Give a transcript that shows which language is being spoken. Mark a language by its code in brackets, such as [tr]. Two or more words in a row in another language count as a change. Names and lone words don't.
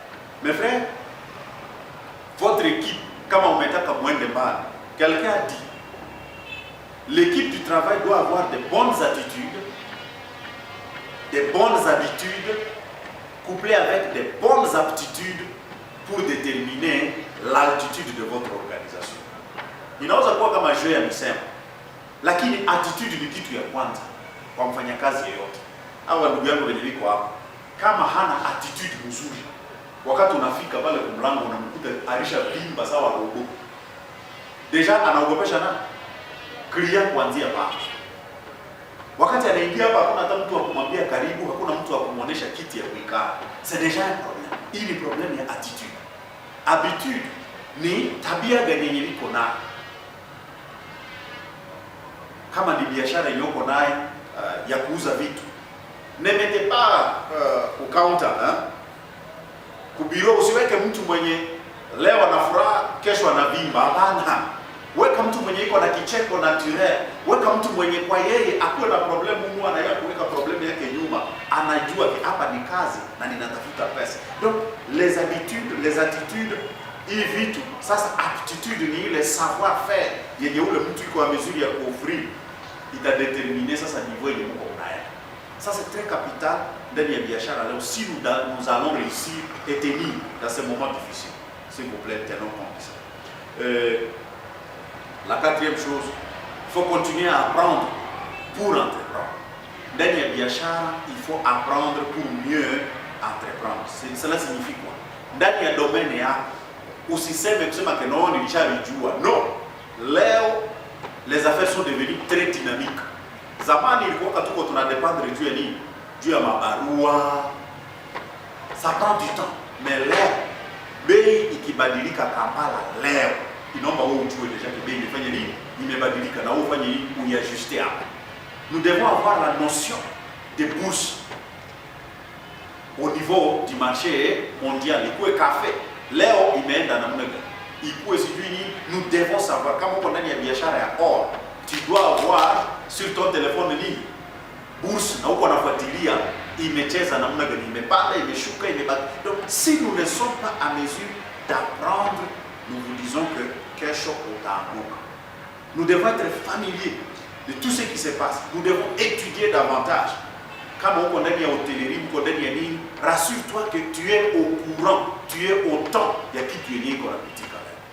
[fr] Mes frères, votre équipe, comme on met à moins de mal, quelqu'un a dit, l'équipe du travail doit avoir de bonnes attitudes, des bonnes habitudes, couplées avec des bonnes aptitudes pour déterminer l'altitude de votre organisation. [sw] Inaweza kuwa kama jeu ya misemo, lakini attitude ni kitu ya kwanza kwa mfanyakazi yeyote. Hawa ndugu yangu wenye liko hapa, kama hana attitude nzuri, wakati unafika pale kwa mlango unamkuta arisha bimba sawa robo. Deja anaogopesha na client kuanzia hapa. Wakati anaingia hapa hakuna hata mtu wa kumwambia karibu, hakuna mtu wa kumuonesha kiti ya kuikaa. [fr] C'est déjà un problème. [sw] Hii ni problem ya attitude. Habitude ni tabia gani yenye iko nayo. Kama ni biashara yoko naye ya kuuza vitu, [fr] ne mettez pas au counter, [sw] kubiro, usiweke mtu mwenye leo ana furaha kesho anavimba. Hapana, weka mtu mwenye iko na kicheko naturel. Weka mtu mwenye kwa yeye akuwe na problemu huwa na yeye kuweka problemu yake nyuma, anajua hapa ni kazi na ninatafuta pesa. [fr] Donc les habitudes, les attitudes, [sw] hii vitu sasa. Aptitude ni ile [fr] savoir faire [sw] yenye ule mtu iko [fr] a mesure [sw] ya kuoffrir, itadeterminer sasa niveau yenye mko nayo. [fr] Ça c'est très capital [sw] ndani ya biashara leo, [fr] si nous allons réussir et tenir dans ces moments difficiles. S'il vous plaît, tenons compte de ça. La 4e chose, il faut continuer à apprendre pour entreprendre. [sw] Ndani ya biashara, [fr] il faut apprendre pour mieux entreprendre. Cela signifie quoi? [sw] Ndani ya domaine yako, usiseme kusema [fr] que non, [sw] nilishalijua. Non. [fr] Leo, les affaires sont devenues très dynamiques. [sw] Zamani ilikuwa tuko tunadependre juu ya nini? Juu ya mabarua. [fr] Ça prend du temps. [sw] Mais leo, bei ikibadilika Kampala leo, inaomba wewe ujue [fr] deja que [sw] bei imefanya nini? Imebadilika na wewe ufanye nini? Uiajuster hapo. [fr] Nous devons avoir la notion des bourses au niveau du marché mondial. [sw] Ikuwe café leo imeenda namna gani? Ikuwe sijui nini? [fr] Nous devons savoir [sw] kama uko ndani ya biashara ya [fr] or, tu dois avoir sur ton téléphone nini? [sw] Bourse, na uko nafuatilia imecheza namna gani, imepanda, imeshuka, imebaki. [fr] Donc si nous ne sommes pas à mesure d'apprendre, nous vous disons que [sw] kesho utaanguka. [fr] Nous devons être familiers de tout ce qui se passe. Nous devons étudier davantage. [sw] Kama uko ndani ya hôtellerie, uko ndani ya nini, [fr] rassure-toi que tu es au courant, tu es au temps [sw] ya kitu yenye iko napitika leo.